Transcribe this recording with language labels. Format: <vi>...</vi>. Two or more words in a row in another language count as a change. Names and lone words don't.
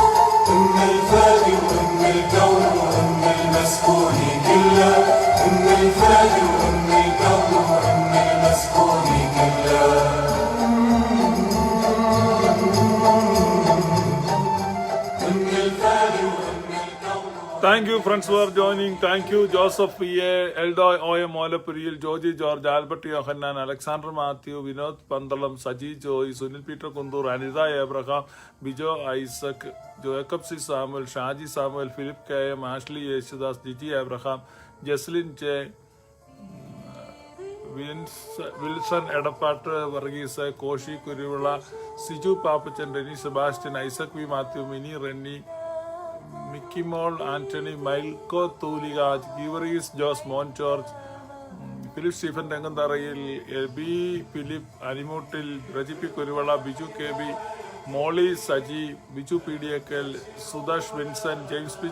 <ar>أم الفادي وأم الكون وأم المسكون كله، أم الفادي وأم الكون وأم المسكون كله. أم الفادي وأم الكون.</ar> <en>Thank you, friends, for joining. Thank you, Joseph P.A., Eldoy O.M. Molapuriyil, Georgie George, Albert Yohanan, Alexander Matthew, Vinod Pandalam, Saji Joy, Sunil Peter Kundur, Anita Abraham, Bijo Isaac, Jacob C. Samuel, Shaji Samuel, Philip K.M., Ashley Yeshudas, Gigi Abraham, Jesselyn J., Wilson Edapat Varghese, Koshi Kurivula, Siju Papachan, Rennie Sebastian, Isaac V. Matthew, Mini Rennie, Mickey Moll, Anthony, Milko Tuligaj, Giveries, Josh Monchurch, Philip Stephen Tangandarayil, B. Philip Animutil, Rajipi Kurivala, Biju KB, Molly Saji, Biju PDKL, Sudash Vincent, James P.</en>